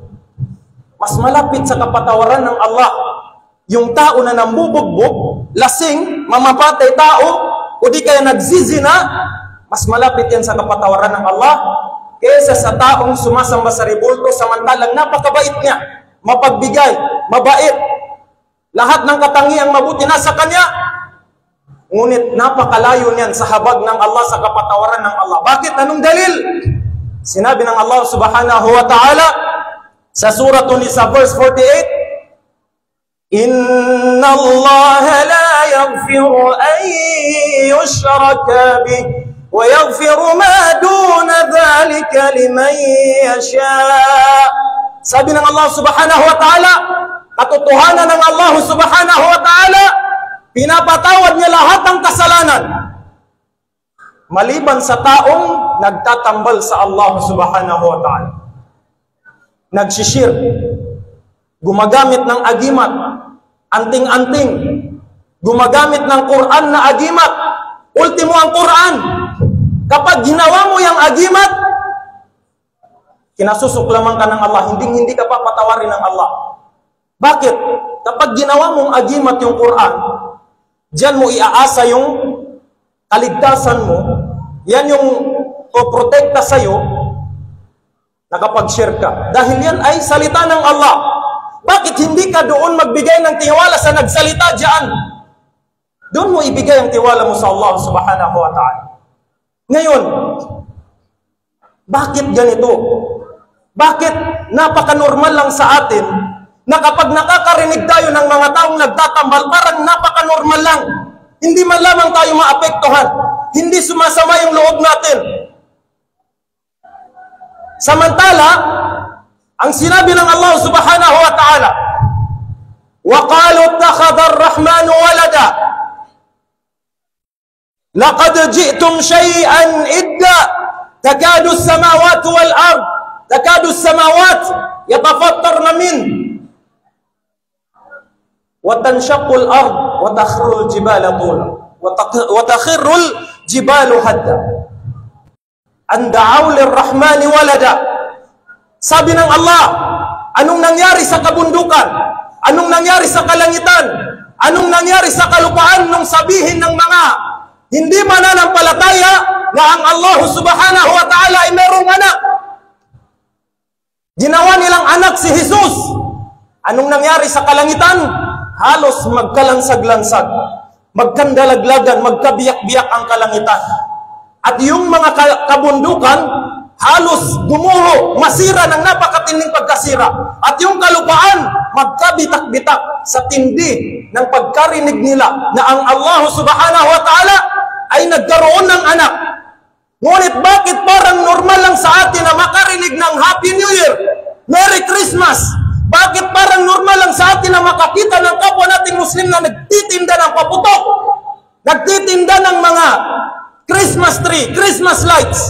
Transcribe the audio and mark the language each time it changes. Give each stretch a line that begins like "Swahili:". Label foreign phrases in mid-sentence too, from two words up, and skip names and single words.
Filipino: Mas malapit sa kapatawaran ng Allah yung tao na nambubugbog, lasing, mamapatay tao, o di kaya nagzizina, mas malapit yan sa kapatawaran ng Allah kaysa sa taong sumasamba sa rebulto samantalang napakabait niya, mapagbigay, mabait, lahat ng katangiang mabuti nasa kanya, ngunit napakalayo niyan sa habag ng Allah, sa kapatawaran ng Allah. Bakit? Anong dalil? Sinabi ng Allah
Arabic: سبحانه وتعالى
Filipino: sa surah An-Nisa verse 48,
Arabic: إن الله لا يغفر أن يشرك به ويغفر ما دون ذلك لمن يشاء.
Filipino: Sabi ng Allah
Arabic: سبحانه وتعالى,
Filipino: katotohanan ng Allah
Arabic: سبحانه وتعالى,
Filipino: pinapatawad niya lahat ng kasalanan maliban sa taong nagtatambal sa Allah
Arabic: سبحانه وتعالى,
Filipino: nagsishir, gumagamit ng agimat, anting-anting, gumagamit ng Quran na agimat, ultimo ang Quran. Kapag ginawa mo yung agimat, kinasusuklaman ka ng Allah, hindi ka papatawarin ng Allah. Bakit? Kapag ginawa mong agimat yung Quran, diyan mo iaasa yung kaligtasan mo, yan yung poprotekta sa'yo na kapag share ka. Dahil yan ay salita ng Allah. Bakit hindi ka doon magbigay ng tiwala sa nagsalita diyan? Doon mo ibigay ang tiwala mo sa Allah
Arabic: سبحانه وتعالى.
Filipino: Ngayon, bakit ganito? Bakit napaka-normal lang sa atin na kapag nakakarinig tayo ng mga taong nagtatambal, parang napaka-normal lang. Hindi man lamang tayo maapektuhan. Hindi sumasama yung loob natin. Samantala, ang sinabi ng Allah
Arabic: سبحانه وتعالى, وَقَالُوا اتَّخَذَ الرَّحْمَنُ وَلَدًا لَقَدْ جِئْتُمْ شَيْئًا إِدًّا تَكَادُ السَّمَاوَاتُ وَالْأَرْضُ تَكَادُ السَّمَاوَاتُ يَتَفَطَّرْنَ مِنْهُ وَتَنْشَقُّ الْأَرْضُ وَتَخِرُّ الْجِبَالُ طُولًا وَتَخِرُّ الْجِبَالُ هَدًّا أَنْ دَعَوْا لِلرَّحْمَنِ وَلَدًا.
Filipino: Sabi ng Allah, anong nangyari sa kabundukan? Anong nangyari sa kalangitan? Anong nangyari sa kalupaan nung sabihin ng mga hindi mananampalataya na ang Allah
Arabic: سبحانه وتعالى
Filipino: ay merong anak? Ginawa nilang anak si Jesus. Anong nangyari sa kalangitan? Halos magkalansag-lansag, magkandalaglagan, magkabiyak-biyak ang kalangitan. At yung mga kabundukan, halos gumuho, masira ng napakatinding pagkasira. At yung kalupaan, magkabitak-bitak sa tindi ng pagkarinig nila na ang Allah
Arabic: سبحانه وتعالى
Filipino: ay nagkaroon ng anak. Ngunit bakit parang normal lang sa atin na makarinig ng
English: Happy New Year, Merry Christmas?
Filipino: Bakit parang normal lang sa atin na makakita ng kapwa nating Muslim na nagtitinda ng paputok, nagtitinda ng mga
English: Christmas tree, Christmas lights?